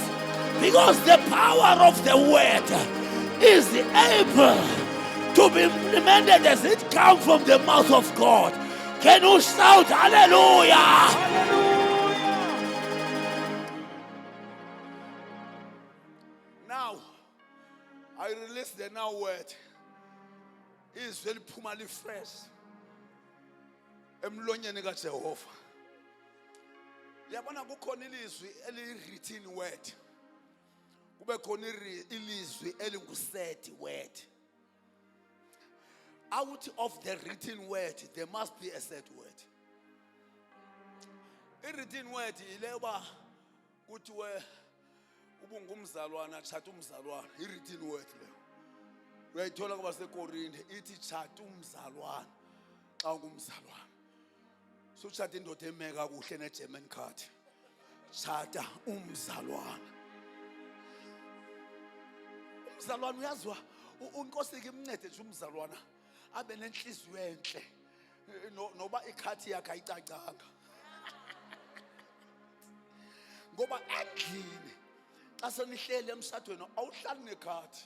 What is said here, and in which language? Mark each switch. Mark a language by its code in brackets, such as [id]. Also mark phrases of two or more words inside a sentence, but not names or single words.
[en] Because the power of the word is able to be implemented as it comes from the mouth of God. Can you shout hallelujah? Now, I release the now word. It is very pumali fresh. [xh] Emlonyeni kaJehova. Yabona kukhona ilizwi eli- [en] written word. [xh] Kube khona ilizwi elingu- [en] said word. Out of the written word, there must be a said word. I-written word [xh] ileba kuthiwe ubungumzalwana tshata umzalwana. [en] I-written word leyo. [xh] Uyayithola kwabaseKorinte ithi tshata umzalwana xa ungumzalwana. So tshata indoda emeka kuhle ne-German card. Tshata umzalwana. Umzalwana uyazwa uNkosi ke imncede nje umzalwana abe nenhliziyo enhle noba ikhathi yakhe ayicacanga. Ngoba endlini xa senihlele emshadweni awuhlali nekhathi.